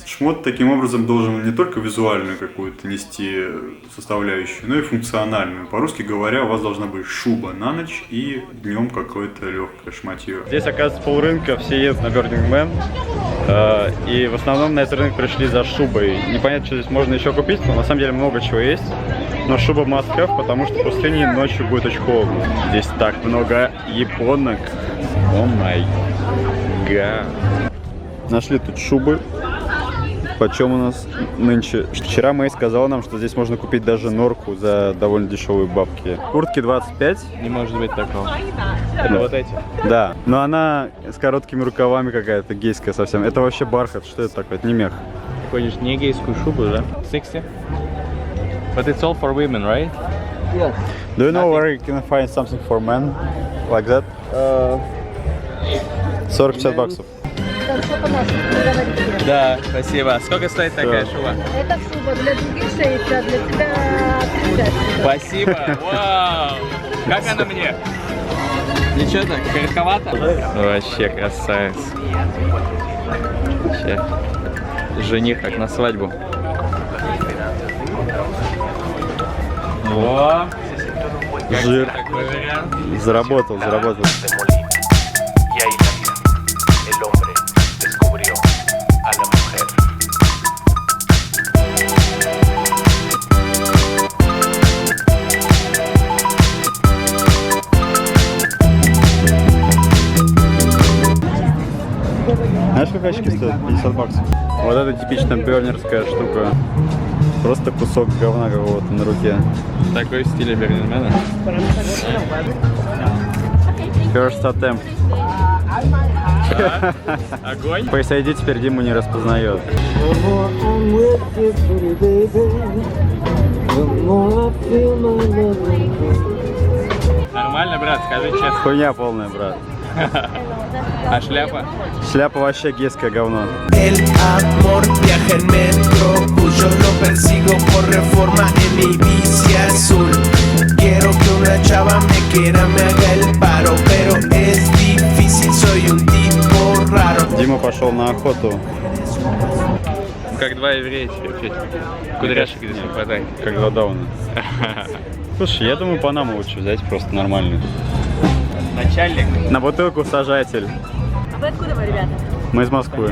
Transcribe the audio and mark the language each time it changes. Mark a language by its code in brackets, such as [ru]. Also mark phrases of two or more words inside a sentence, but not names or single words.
[ru] Шмот таким образом должен не только визуальную какую-то нести составляющую, но и функциональную. По-русски говоря, у вас должна быть шуба на ночь и днем какое-то легкое шматье. Здесь, оказывается, полрынка, все едут на Burning Man. И в основном на этот рынок пришли за шубой. Непонятно, что здесь можно еще купить, но на самом деле много чего есть. Но шуба [en] must have, [ru] потому что в пустыне ночью будет очень холодно. [en] Здесь так много японок. Oh my god. [ru] Нашли тут шубы. Почем у нас нынче? Вчера Мэй сказала нам, что здесь можно купить даже норку за довольно дешевые бабки. Куртки 25. Не может быть такого. Это вот эти. Да, но она с короткими рукавами какая-то гейская совсем. Это вообще бархат, что это такое? Это не мех. Ты ходишь не гейскую шубу, да? 60? [en] But it's all for women, right? Yes. Do you know where you can find something for men like that? [ru] 40-50 баксов. Да, спасибо. Сколько стоит такая шуба? Это шуба для других 60, а для тебя 50. Спасибо. Вау. Как она мне? Ничего так, коротковато? Вообще красавец. Вообще. Жених как на свадьбу. О! Жир. Такой вариант. Заработал. [es] Y ahí nació, el hombre descubrió a la mujer. [ru] Знаешь, как очки стоят? 50 баксов. Вот это типично бёрнерская штука. Просто кусок говна какого-то на руке. Такой в стиле Бернинмена. [en] First attempt. [ru] Огонь. Посиди, теперь Диму не распознает. Нормально, брат, скажи честно. Хуйня полная, брат. А шляпа? Шляпа вообще гейское говно. [es] El amor viaja en metro, yo lo persigo por reforma en mi bici azul. Quiero que una chava me quiera, me haga el paro, pero es difícil, soy un tipo raro. [ru] Дима пошел на охоту. Как два еврея теперь, Петя. Кудряшек здесь не хватает. Как два дауна. Слушай, я думаю, Панаму лучше взять, просто нормальную. Начальник. На бутылку сажатель. А вы откуда вы, ребята? Мы из Москвы.